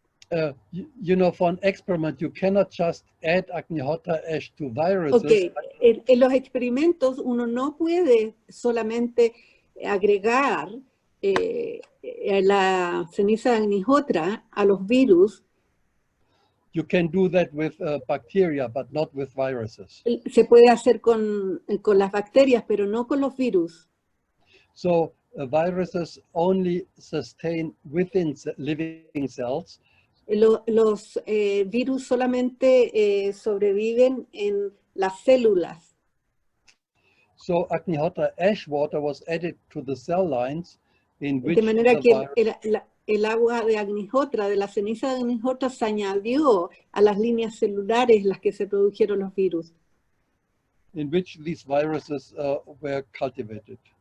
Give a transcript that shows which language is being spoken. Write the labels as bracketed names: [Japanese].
[English] For an experiment, you cannot just add Agnihotra ash to viruses. Okay. [Spanish] En los experimentos uno no puede solamente agregar la ceniza de Agnihotra a los virus. [English] You can do that with bacteria, but not with viruses. [Spanish] Se puede hacer con las bacterias, pero no con los virus. [English] So viruses only sustain within living cells. [Spanish] Los virus solamente sobreviven en las células. [English] So Agnihotra ash water was added to the cell lines in which [Spanish] de manera que el agua de Agnihotra, de la ceniza de Agnihotra, se añadió a las líneas celulares en las que se produjeron los virus. [English] In which these viruses were cultivated.